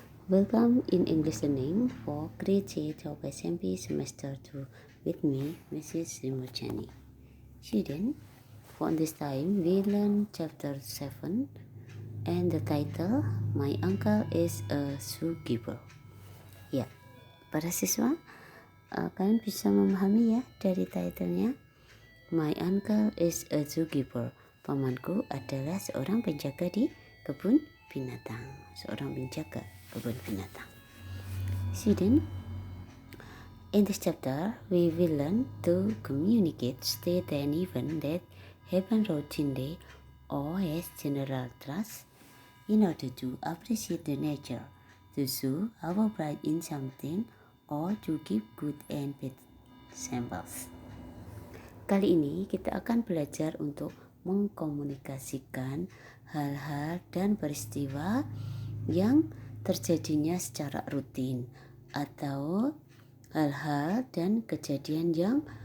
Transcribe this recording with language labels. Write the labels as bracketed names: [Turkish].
[English] Welcome in English learning for grade 8 of SMP semester 2 with me, Mrs. Rimurjani. Student, for this time we learn chapter 7 and the title My Uncle is a Zookeeper. [Indonesian] Ya, para siswa, kalian bisa memahami ya dari titlenya. [English] My uncle is a zookeeper. [Indonesian] Pamanku adalah seorang penjaga di kebun binatang. Seorang penjaga kebun binatang. [English] Student, in this chapter, we will learn to communicate state and event that happen routinely or as general trust in order to appreciate the nature, to show our pride in something, or to give good and bad samples. [Indonesian] Kali ini kita akan belajar untuk mengkomunikasikan hal-hal dan peristiwa yang terjadinya secara rutin atau hal-hal dan kejadian yang